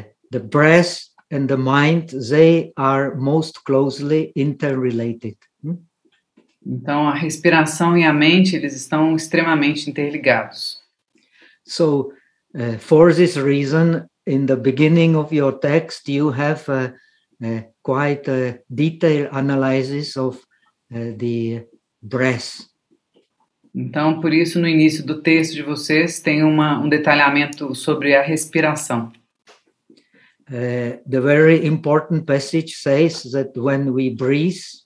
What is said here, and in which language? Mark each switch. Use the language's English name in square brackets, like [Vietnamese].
[English] The breath and the mind, they are most closely interrelated. [Portuguese] Então, a respiração e a mente, eles estão extremamente interligados. [English] For this reason, in the beginning of your text, you have quite a detailed analysis of the breath. [Portuguese] Então, por isso, no início do texto de vocês, tem um detalhamento sobre a respiração. [English] The very important passage says that when we breathe,